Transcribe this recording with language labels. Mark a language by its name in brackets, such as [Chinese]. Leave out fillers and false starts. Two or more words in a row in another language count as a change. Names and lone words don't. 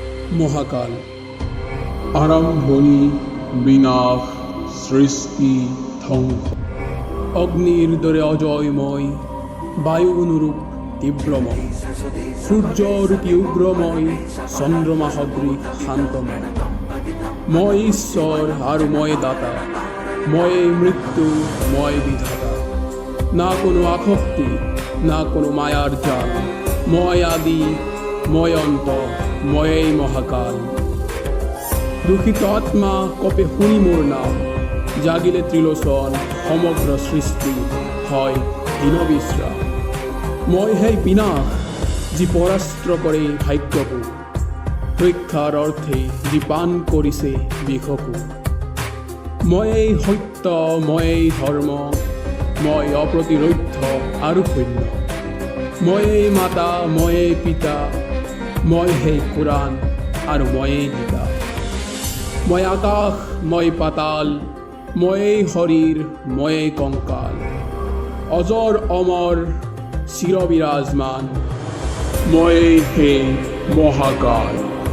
[Assamese] মহাকাল আরম্ভণি বিনাশ সৃষ্টি ধ্বংস অগ্নির দরে অজয়ময় বায়ু অনুরূপ তীব্রময় সূর্যরূপী উগ্রময় চন্দ্রমা সদৃশ শান্তময় মই ঈশ্বর আর ময় দাতা ময়ে মৃত্যু ময় বিধাতা না কোনো আসক্তি না কোনো মায়ার জাল ময় আদি ময় অন্ত ময়েই মহাকাল দুঃখিত আত্মা কপে শুনি মোর নাম জাগিলে ত্রিলোচন সমগ্র সৃষ্টি হয় হীন বিশ্রাম মই সেই বিনাশ যি পৰাস্ত্ৰ কৰে ভাগ্যকো ৰক্ষাৰ অৰ্থে যি পাণ কৰিছে বিষকো ময়েই সত্য ময়েই ধৰ্ম মই অপ্ৰতিৰোধ্য আৰু শূন্য ময়েই মাতা ময়েই পিতা মই সেই কোৰাণ আৰু ময়েই গীতা মই আকাশ মই পাতাল ময়েই শৰীৰ ময়েই কংকাল অজৰ অমৰ চিৰ বিৰাজমান ময়েই সেই মহাকাল।